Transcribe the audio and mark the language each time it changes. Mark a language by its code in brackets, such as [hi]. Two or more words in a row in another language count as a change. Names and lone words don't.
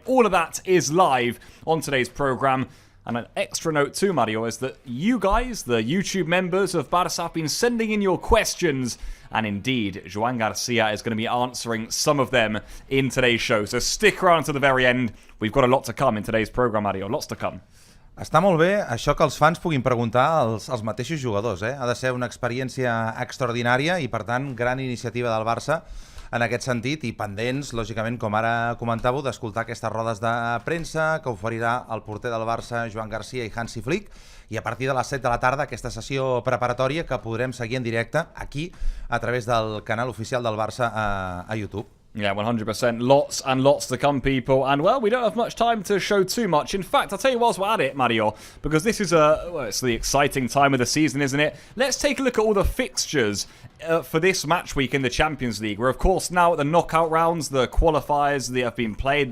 [en] All of that is live on today's programme. And an extra note too, Mario, is that you guys, the YouTube members of Barça, have been sending in your questions. And indeed, Joan Garcia is going to be answering some of them in today's show. So stick around to the very end. We've got a lot to come in today's programme, Mario. Lots to come. [ca] Està molt bé això que els fans puguin preguntar als mateixos jugadors. Ha de ser una experiència extraordinària i, per tant, gran iniciativa del Barça en aquest sentit, i pendents, lògicament, com ara comentàveu, d'escoltar aquestes rodes de premsa que oferirà el porter del Barça, Joan Garcia, i Hansi Flick, i a partir de les 7 de la tarda aquesta sessió preparatòria que podrem seguir en directe aquí a través del canal oficial del Barça a YouTube. [en] Yeah, 100%. Lots and lots to come, people. And, well, we don't have much time to show too much. In fact, I'll tell you whilst we're at it, Mario, because this is it's the exciting time of the season, isn't it? Let's take a look at all the fixtures for this match week in the Champions League. We're, of course, now at the knockout rounds. The qualifiers that have been played.